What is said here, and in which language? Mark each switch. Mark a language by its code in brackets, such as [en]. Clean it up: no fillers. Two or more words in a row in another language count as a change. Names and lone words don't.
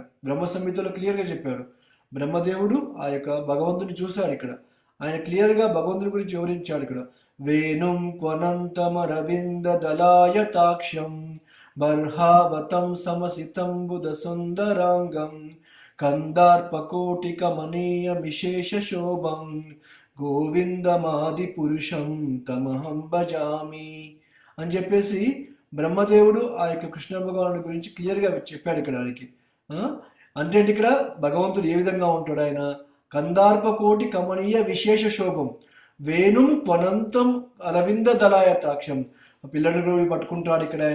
[te] బ్రహ్మ సంహితలో క్లియర్గా చెప్పాడు, బ్రహ్మదేవుడు ఆ యొక్క భగవంతుని చూశాడు ఇక్కడ, ఆయన క్లియర్గా భగవంతుని గురించి వివరించాడు ఇక్కడ. [sa] వేణుం క్వనంతమరవింద దళాయతాక్షం బర్హావతం సమసితం బుధ సుందరాంగం కందార్పకోటికమనీయ విశేష శోభం గోవిందమాది పురుషం తమహం భజామి [te] అని చెప్పేసి బ్రహ్మదేవుడు ఆ యొక్క కృష్ణ భగవానుడి గురించి క్లియర్గా చెప్పాడు ఇక్కడ ఆయనకి. అంటే ఇక్కడ భగవంతుడు ఏ విధంగా ఉంటాడు, ఆయన [sa] కందార్పకోటి కమనీయ విశేష శోభం వేణుం త్వనంతం అరవింద దళాయతాక్షం, [te] పిల్లని రోజు పట్టుకుంటాడు ఇక్కడ ఆయన.